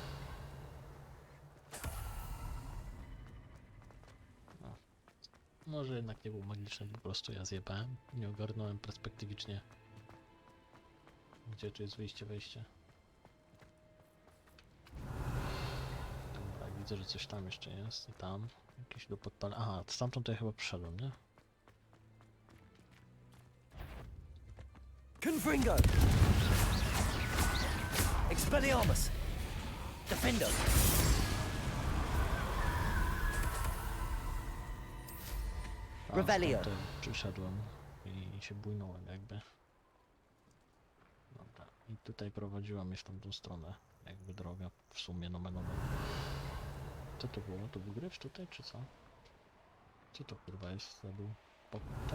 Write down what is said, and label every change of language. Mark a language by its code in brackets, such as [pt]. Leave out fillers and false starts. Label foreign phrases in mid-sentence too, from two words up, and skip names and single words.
[pl] Może jednak nie był magiczny, po prostu ja zjebałem. Nie ogarnąłem perspektywicznie. Gdzie tu jest wyjście, wejście? Dobra, widzę, że coś tam jeszcze jest i tam. Jakieś do podpalenia. Aha, stamtąd to ja chyba przyszedłem, nie? Confringo! Expelliarmus! Defendo! A, Revelio. stamtąd przyszedłem i się bujnąłem jakby. Dobra, i tutaj prowadziła mnie w tamtą stronę. Jakby droga w sumie nomenowa. Co to było? To był gryf tutaj, czy co? Co to kurwa jest? To był pokój?